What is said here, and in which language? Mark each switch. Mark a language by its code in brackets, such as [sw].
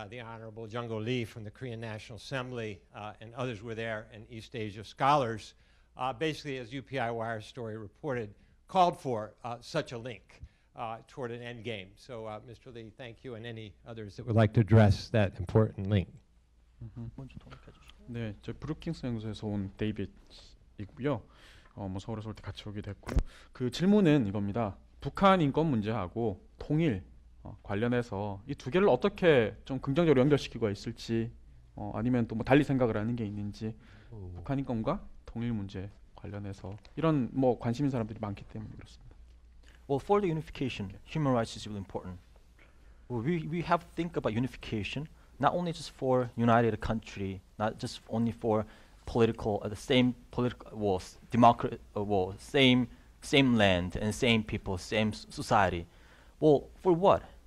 [en] The Honorable Jung-go Lee from the Korean National Assembly and others were there, and East Asia scholars, basically, as UPI Wire story reported, called for such a link toward an end game. So, Mr. Lee, thank you, and any others that would like to address that important link. [ko] 네, 저 브루킹스 연구소에서 온 데이빗이고요. 뭐 서울에서 올 때 같이 오게 됐고요. 그 질문은 이겁니다. 북한 인권 문제하고 통일 관련해서 이 두 개를 어떻게 좀 긍정적으로 연결시키고 있을지, 아니면 또 뭐 달리 생각을 하는 게 있는지, 북한 인권과 통일 문제 관련해서 이런 뭐 관심 있는 사람들이 많기 때문에 그렇습니다. [en] Well, for the unification, human rights is really important. Well, we have to think about unification not only just for united country, not just only for political, the same political, same land and same people, same society. Well, for what?